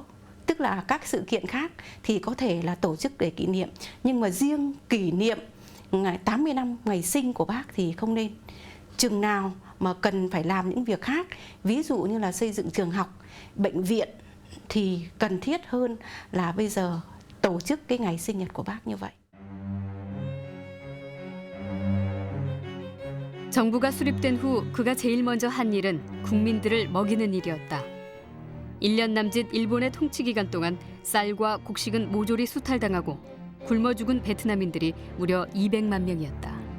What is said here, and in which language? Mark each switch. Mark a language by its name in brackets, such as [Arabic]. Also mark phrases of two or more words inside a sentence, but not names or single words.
[Vietnamese] Tức là các sự kiện khác thì có thể là tổ chức để kỷ niệm, nhưng mà riêng kỷ niệm ngày 80 năm ngày sinh của bác thì không nên. Chừng nào mà cần phải làm những việc khác, ví dụ như là xây dựng trường học, bệnh viện thì cần thiết hơn là bây giờ tổ chức cái ngày sinh nhật của bác như vậy. [Korean] 정부가 수립된 후 그가 제일 먼저 한 일은 국민들을 먹이는 일이었다. 1년 남짓 일본의 통치 기간 동안 쌀과 곡식은 모조리 수탈당하고 굶어 죽은 베트남인들이 무려 200만 명이었다.